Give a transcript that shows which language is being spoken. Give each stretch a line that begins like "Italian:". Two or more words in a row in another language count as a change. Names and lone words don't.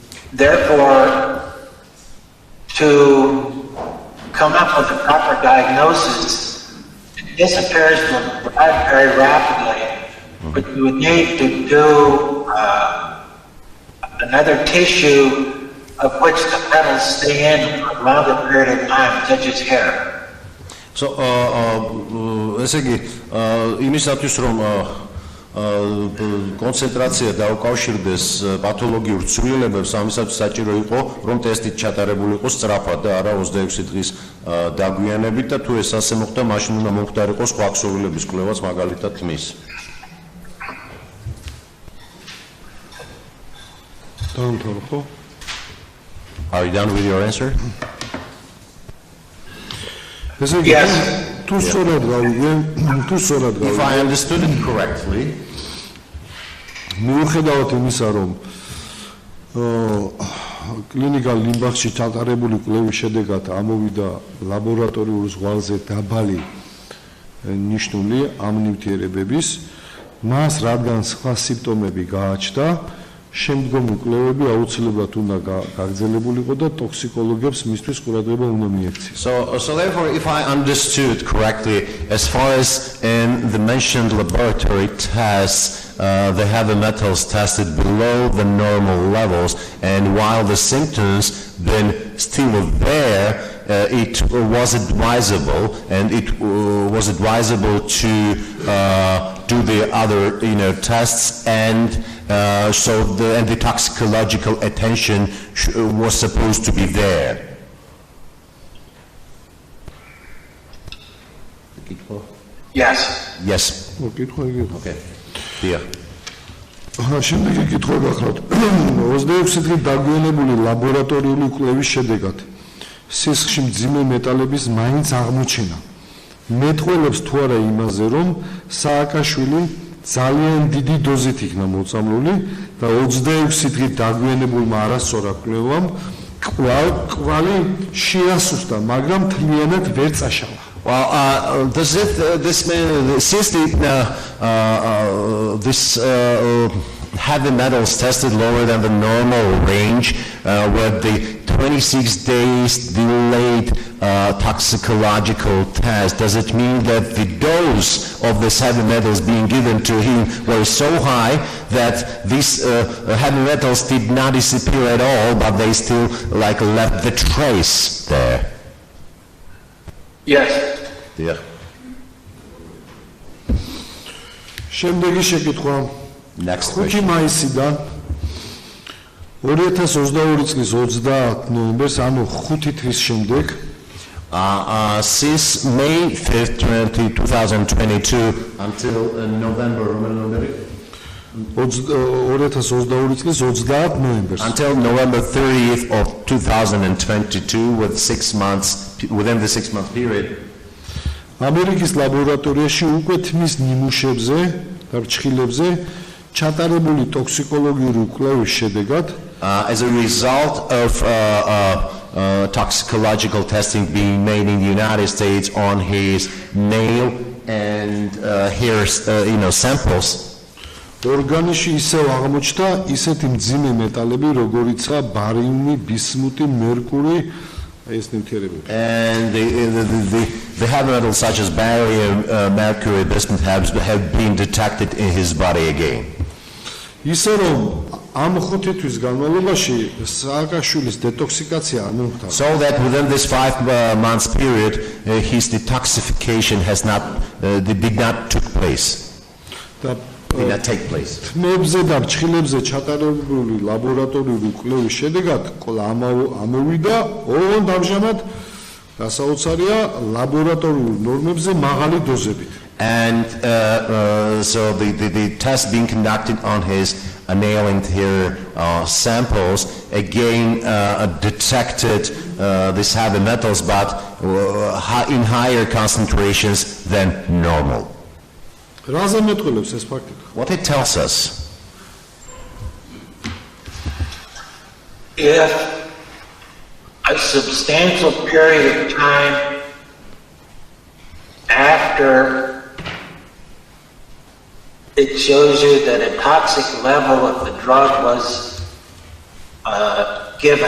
English: Therefore, to come up with a proper diagnosis, it disappears from the blood very rapidly, but you would need to do another tissue of which the metals stay in for a longer period of time, such as hair. So,
Georgian: ესე იგი, იმისათვის რომ კონცენტრაცია დაუკავშირდეს პათოლოგიურ ცვლილებებს, ამისათვის საჭირო იყო, რომ ტესტით ჩატარებული იყოს სწრაფად და არა 26 დღის დაგვიანებით და თუ ეს ასე მოხდა, მაშინ უნდა მომხდარიყო სხვა ქსოვილების კვლევაც, მაგალითად თმის. დაამთავრე ხო?
English: Are you done with your answer?
Georgian: ესე იგი, თუ სწორად გავიგე,
English: If I understood it correctly,
Georgian: მიუხედავად იმისა, რომ კლინიკალ ლიმბახში ჩატარებული კვლევის შედეგად ამოვიდა ლაბორატორიულ ზღვარზე დაბალი ნიშნული ამ ნივთიერებების, მას რადგან სხვა სიმპტომები გააჩნდა, შემდგომი კვლევები აუცილებლად უნდა გაგრძელებულიყო და ტოქსიკოლოგებს მისთვის ყურადღება უნდა მიექციეს.
English: So therefore, if I understood correctly, as far as in the mentioned laboratory tests, the heavy metals tested below the normal levels, and while the symptoms been still there, it was advisable, and it was advisable to do the other, tests, and so the toxicological attention was supposed to be there. Yes. Yes. Okay. Yeah.
Georgian: შემდეგი კითხვა გახლავთ. 26 დღით დაგვიანებული ლაბორატორიული კვლევის შედეგად სისხლში მძიმე მეტალების მაინც აღმოჩენა. მეტყველებს თუ არა იმაზე, რომ სააკაშვილი ძალიან დიდი დოზით იქნა მოწამლული და 26 დღით დაგვიანებულმა არასწორად კვლევამ კვალი შეასუსტა, მაგრამ მთლიანად ვერ წაშალა.
English: Well, this heavy metals tested lower than the normal range, with the 26 days delayed toxicological test. Does it mean that the dose of this heavy metals being given to him was so high that these heavy metals did not disappear at all, but they still left the trace there? Yes. Yeah.
Georgian: შემდეგი შეკითხვა.
English: Next 5 question.
Georgian: მაისიდან 2022 წლის 30 ნოემბერს, ანუ 5 თვის შემდეგ,
English: since May 5th, 2022 until November,
Georgian: 2022 წლის 30 ნოემბერს,
English: until November 30th of 2022, within the 6-month period,
Georgian: ამერიკის ლაბორატორიაში უკვე თმის ნიმუშებზე და რჩხილებზე ჩატარებული ტოქსიკოლოგიური კვლევის შედეგად,
English: as a result of toxicological testing being made in the United States on his nail and hair, samples,
Georgian: ორგანიზმში ისევ აღმოჩნდა ისეთი მძიმე მეტალები, როგორიცაა ბარიუმი, ბისმუტი, მერკური, ეს ნივთიერებები.
English: And the heavy metals such as barium, mercury, bismuth have been detected in his body again.
Georgian: ისე რომ ამ 5 თვის განმავლობაში სააკაშვილის detoxification არ მომხდარა.
English: So that within this 5 months period, his detoxification did not take place.
Georgian: თმებზე და რჩხილებზე ჩატარებული ლაბორატორიული კვლევის შედეგად ამოვიდა ოღონდ ამჟამად გასაოცარია ლაბორატორიულ ნორმებზე მაღალი დოზებით.
English: And so the test being conducted on his nail and hair samples again detected these heavy metals, but in higher concentrations than normal.
Georgian: რაზე მეტყველებს ეს ფაქტი?
English: What it tells us? If a substantial period of time after it shows you that a toxic level of the drug was given.